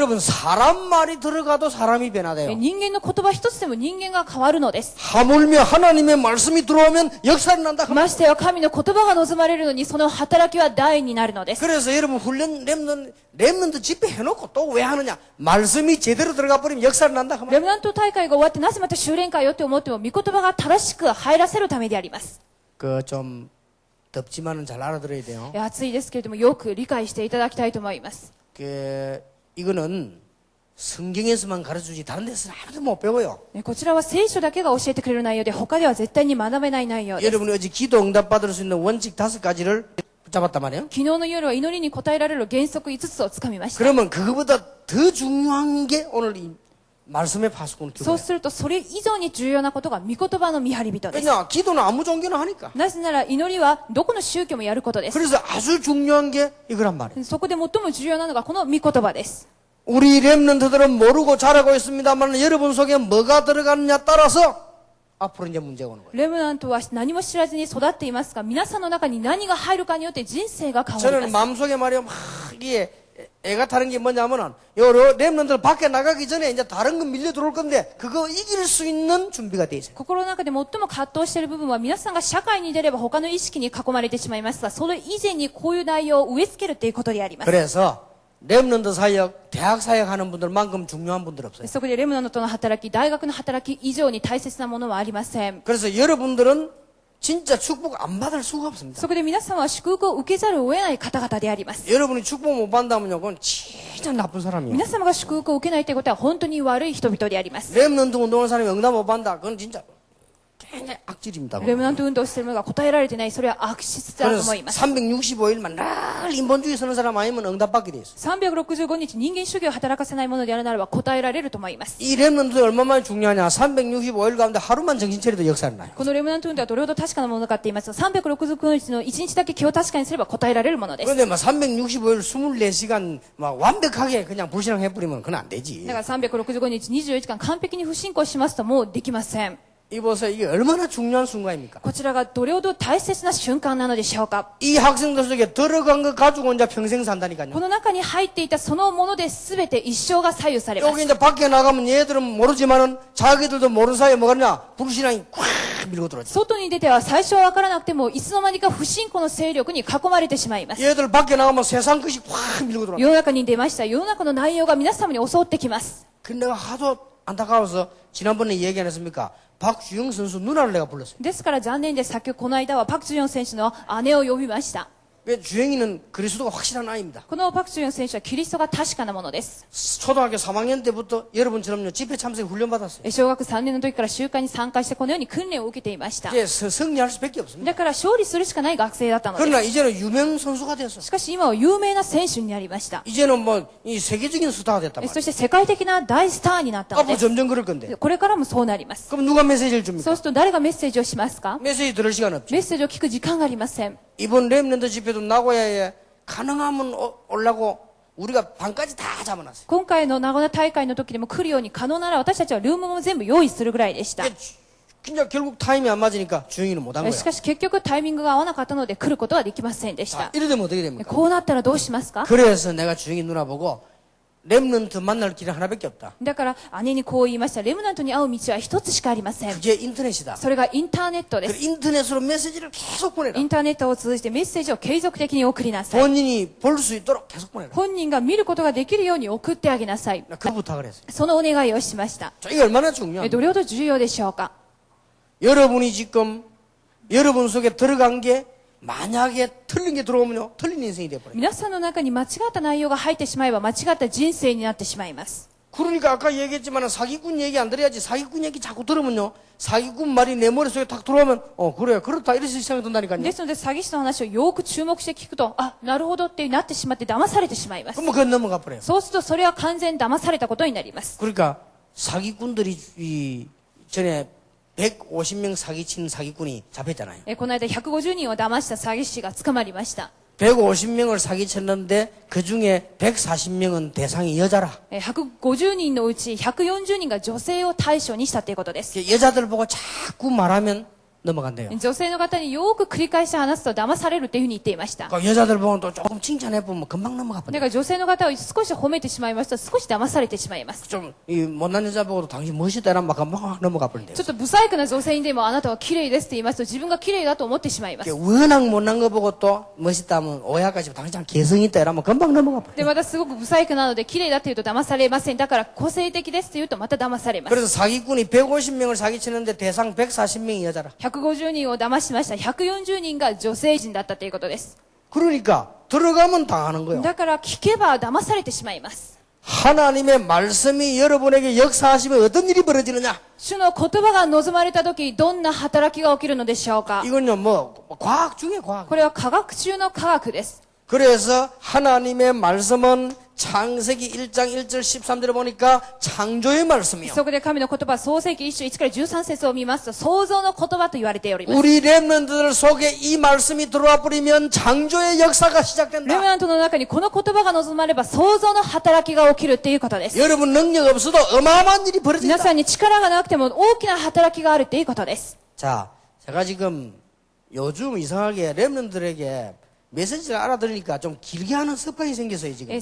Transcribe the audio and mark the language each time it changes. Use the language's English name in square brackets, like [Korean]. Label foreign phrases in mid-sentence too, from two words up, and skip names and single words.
[Korean] 여러분 사람 말이 들어가도 사람이 변화돼요. [Japanese] 人間の言葉一つでも人間が変わるのです。 [Korean] 하물며 하나님의 말씀이 들어오면 역사가 일어난다 그 말이야. [Japanese] ましてや神の言葉が望まれるのにその働きは大になるのです。 [Korean] 그래서 여러분 훈련 렘넌트 집회 해놓고 또 왜 하느냐? 말씀이 제대로 들어가 버리면 역사가 난다 그 [Japanese] レ [Korean] 말이야. [Japanese] ムナント大会が終わってなぜまた修練会よって思っても御言葉が正しく入らせるためであります。 [Korean] 그 좀 덥지만은 잘 알아들어야 돼요. [Japanese] 暑いですけれどもよく理解していただきたいと思います。 [Korean] 이거는 성경에서만 가르쳐주지 다른 데서는 아무도 못 배워요. [Japanese] こちらは聖書だけが教えてくれる内容で他では絶対に学べない内容です。 [Korean] 여러분이 어제 기도 응답 받을 수 있는 원칙 5가지를 붙잡았단 말이에요. [Japanese] 昨日の夜は祈りに応えられる原則5つをつかみました。 [Korean] 그러면 그거보다 더 중요한 게 오늘 이 말씀의 파수꾼 [Japanese] そう [Korean] 기도예요. [Japanese] するとそれ以上に重要なことが御言葉の見張り人です。 [Korean] 왜냐? 기도는 아무 종교나 하니까. [Japanese] なぜなら祈りはどこの宗教もやることです。 [Korean] 그래서 아주 중요한 게 이거란 말이에요. [Japanese] そこで最も重要なのがこの御言葉です。 [Korean] 우리 렘넌트들은 모르고 자라고 있습니다만 여러분 속에 뭐가 들어가느냐 따라서 앞으로 이제 문제가 오는 거예요. [Japanese] レムナントは何も知らずに育っていますが、皆さんの中に何が入るかによって人生が変わり [Korean] 저는 [Japanese] ます。 [Korean] 마음속에 말이요 막 이게 애가 타는 게 뭐냐면은 요 렘넌트들 밖에 나가기 전에 이제 다른 거 밀려 들어올 건데 그거 이길 수 있는 준비가 돼 있어요. [Japanese] 心の中で最も葛藤している部分は皆さんが社会に出れば他の意識に囲まれてしまいますが、それ以前にこういう内容を植え付けるということであります。 [Korean] 그래서 렘넌트 사역, 대학 사역 하는 분들만큼 중요한 분들 없어요. [Japanese] そこでレムナントの働き、大学の働き以上に大切なものはありません。 [Korean] 그래서 여러분들은 진짜 축복 안 받을 수가 없습니다. [Japanese] そこで皆さんは祝福を受けざるを得ない方々であります。 [Korean] 여러분이 축복 못 받는다면요, 그건 진짜 나쁜 사람이에요. [Japanese] 皆様が祝福を受けないということは本当に悪い人々であります。 [Korean] 렘넌트 운동하는 사람이 응답 못 받는다, 그건 진짜 굉장히 악질입니다. [Japanese] レムナント運動しているのが答えられてない、それは悪質だと [Korean] 그래서 [Japanese] 思います。 [Korean] 365일만 늘 인본주의 쓰는 사람 아니면 응답받게 돼 있어요. [Japanese] 365 日人間主義を働かせないものであるならば答えられると思います。 [Korean] 이 렘넌트 얼마나 중요하냐? 365일 가운데 하루만 정신 차려도 역사를 나요. [Japanese] このレムナント運動はどれほど確かなものかって言いますと、369日の1日だけ気を確かにすれば答えられるものです。 [Korean] 그런데 막 365일 24시간 막 완벽하게 그냥 불신앙해버리면 그건 안 되지. [Japanese] だから365日24時間完璧に不信仰しますともうできません。 [Korean] 이 보세요. 이게 얼마나 중요한 순간입니까? [Japanese] こちらがどれほど大切な瞬間なのでしょうか。 [Korean] 이 학생들 속에 들어간 거 가지고 이제 평생 산다니까요. [Japanese] この中に入っていたそのもので全て一生が左右されま [Korean] 여기 [Japanese] す。 [Korean] 이제 밖에 나가면 얘들은 모르지만은 자기들도 모르는 사이에 뭐가 있냐? 불신앙이 꽉 밀고 들어오지. [Japanese] 外に出ては最初は分からなくてもいつの間にか不信仰の勢力に囲まれてしまいます。 [Korean] 얘들 밖에 나가면 세상 것이 꽉 밀고 들어와. [Japanese] 世の中に出ました。世の中の内容が皆様に襲ってきます。 [Korean] 근데 내가 하도 안타까워서 지난번에 얘기 안 했습니까? 박주영 선수 누나를 내가 불렀어요. [Japanese] ですから残念でさっきこの間はパク・ジュヨン選手の姉を呼びました。 [Korean] 왜 주영이는 그리스도가 확실한 아이입니다. [Japanese] このパク・ジュヨン選手はキリストが確かなものです。 [Korean] 초등학교 3학년 때부터 여러분처럼요 집회 참석 훈련 받았어요. [Japanese] 小学3年の時から集会に参加してこのように訓練を受けていました。 [Korean] 이제 승리할 수밖에 없습니다. [Japanese] だから勝利するしかない学生だったので [Korean] 그러나 [Japanese] す。 [Korean] 이제는 유명 선수가 됐어. [Japanese] しかし今は有名な選手になりました。 [Korean] 이제는 뭐 이 세계적인 스타가 됐단 [Japanese] そ [Korean] 말이에요. [Japanese] して世界的な大スターになったの [Korean] 앞으로 [Japanese] です。 [Korean] 점점 그럴 건데. [Japanese] これからもそうなります。 [Korean] 그럼 누가 메시지를 줍니까? [Japanese] そうすると誰がメッセージをしますか？ [Korean] 메시지 들을 시간 없죠. [Japanese] メッセージを聞く時間がありません。 [Korean] 이번 렘넌트 집회도 나고야에 가능하면 올라고 우리가 방까지 다 잡아놨어요. [Japanese] 今回の名古屋大会の時でも来るように可能なら私たちはルームも全部用意するぐらいでした。 [Korean] 근데 결국 타임이 안 맞으니까 주영이는 못한 거야. [Japanese] しかし結局タイミングが合わなかったので来ることはできませんでし [Korean] 자, [Japanese] た。 [Korean] 이래 되면 어떻게 됩니까? [Japanese] こうなったらどうしますか？ [Korean] 그래서 내가 주영이 누나 보고 렘넌트 만날 길은 하나밖에 없다. [Japanese] だから姉にこう言いました。レムナントに会う道は一つしかありません。 [Korean] 그게 인터넷이다. [Japanese] それがインターネットで [Korean] 그 [Japanese] す。 [Korean] 인터넷으로 메시지를 계속 보내라. [Japanese] インターネットを通じてメッセージを継続的に送りなさい。 [Korean] 본인이 볼 수 있도록 계속 보내라. [Japanese] 本人が見ることができるように送ってあげなさい。 [Korean] 나 그 부탁을 했어요. [Japanese] そのお願いをしました。 [Korean] 자, 이게 얼마나 중요합니까? [Japanese] どれほど重要でしょうか？ [Korean] 여러분이 지금 여러분 속에 들어간 게 만약에 틀린 게 들어오면요 틀린 인생이 돼버려요. [Japanese] 皆さんの中に間違った内容が入ってしまえば間違った人生になってしまいます。 [Korean] 그러니까 아까 얘기했지만 사기꾼 얘기 안 들어야지. 사기꾼 얘기 자꾸 들으면요, 사기꾼 말이 내 머릿속에 탁 들어오면 그래 그렇다 이래서 생각이 든다니까요. [Japanese] ですので、詐欺師の話をよく注目して聞くと、あ、なるほどってなってしまって騙されてしまいます。 [Korean] 그럼 그건 넘어가 버려요. [Japanese] そうすると、それは完全に騙されたことになります。 [Korean] 그러니까 사기꾼들이 전에 150명 사기친 사기꾼이 잡혔잖아요. [Japanese] この間150人を騙した詐欺師が捕まりました。 [Korean] 150명을 사기쳤는데 그 중에 140명은 대상이 여자라. [Japanese] 150 人のうち140人が女性を対象にしたということです。 [Korean] 여자들 보고 자꾸 말하면 넘어간대요. [Japanese] 女性の方によく繰り返し話すと騙されるっていうふうに言っていました。 [Korean] 그 여자들 보면 또 조금 칭찬해보면 금방 넘어가 [Japanese] だ [Korean] 버려요. [Japanese] から女性の方を少し褒めてしまいますと少し騙されてしまいます。 [Korean] 좀 이 못난 여자 보고도 당신 멋있다 이러면 금방 넘어가 버린대요. [Japanese] ちょっと不細工な女性にでもあなたは綺麗ですって言いますと自分が綺麗だと思ってしまいます。 [Korean] 워낙 못난 거 보고 또 멋있다 하면 오해할까지 당신 개성 있다 이러면 금방 넘어가 버려요. [Japanese] で、またすごく不細工なので綺麗だって言うと騙されません。だから個性的ですって言うとまた騙されます。 [Korean] 그래서 사기꾼이 150명을 사기치는데 대상 140명이 여자라. [Japanese] 150 人を騙しました。140人が女性陣だったということです。 [Korean] 그러니까 들어가면 당하는 거예요. [Japanese] だから聞けば騙されてしまいます。 [Korean] 하나님의 말씀이 여러분에게 역사하시면 어떤 일이 벌어지느냐? [Japanese] 主の言葉が望まれた時どんな働きが起きるのでしょうか。 [Korean] 이건요 뭐 과학 중에 과학. [Japanese] これは科学中の科学です。 [Korean] 그래서 하나님의 말씀은 창세기 1장 1절 13절을 보니까 창조의 말씀이요. [Japanese] そこで神の言葉は創世記1章1から13節を見ますと創造の言葉と言われております。 [Korean] 우리 렘넌트들 속에 이 말씀이 들어와 버리면 창조의 역사가 [Japanese] レム [Korean] 시작된다. [Japanese] ナントの中にこの言葉が望まれば創造の働きが起きるっていうことです。 [Korean] 여러분 능력 없어도 어마어마한 일이 [Japanese] 皆 [Korean] 벌어진다. [Japanese] さんに力がなくても大きな働きがあるっていうことです。 [Korean] 자, 제가 지금 요즘 이상하게 렘넌트들에게 메시지를 알아들으니까 좀 길게 하는 습관이 생겼어요 지금.